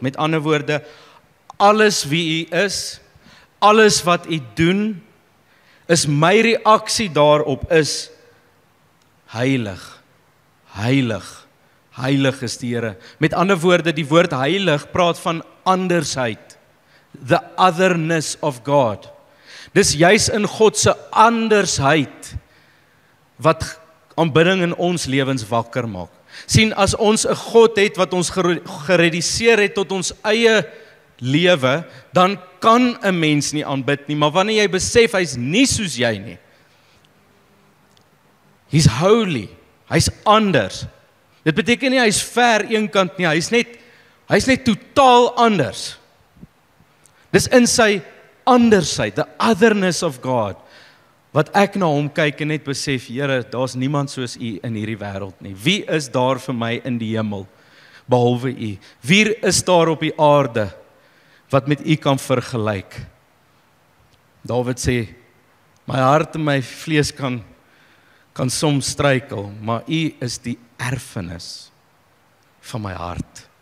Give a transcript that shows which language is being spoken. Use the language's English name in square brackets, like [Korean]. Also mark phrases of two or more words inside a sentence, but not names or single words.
[Afrikaans] Met ander woorde, alles wie u is, alles wat u doen, is my reaksie daarop is heilig, heilig. Heilig is die Here. Met ander woorde, die woord heilig praat van andersheid. [English] The otherness of God. [Afrikaans] Dis juis in God se andersheid wat aanbidding in ons lewens wakker maak. Sien, as ons 'n God het wat ons gereduseer het tot ons eie lewe, dan kan 'n mens nie aanbid nie, maar wanneer jy besef hy's nie soos jy nie. [English] He's holy. [Afrikaans] Hy's anders. Dit beteken nie hy's ver een kant nie, hy's net totaal anders. Dis in sy andersheid, [English] the otherness of God, [Afrikaans] wat ek na hom kyk en net besef, Here, daar's niemand soos u in hierdie wêreld nie. Wie is daar vir my in die hemel, behalwe u? Wie is daar op die aarde, wat met u kan vergelyk? Dawid sê, my hart en my vlees kan kan soms struikel, maar U is die erfenis van my hart.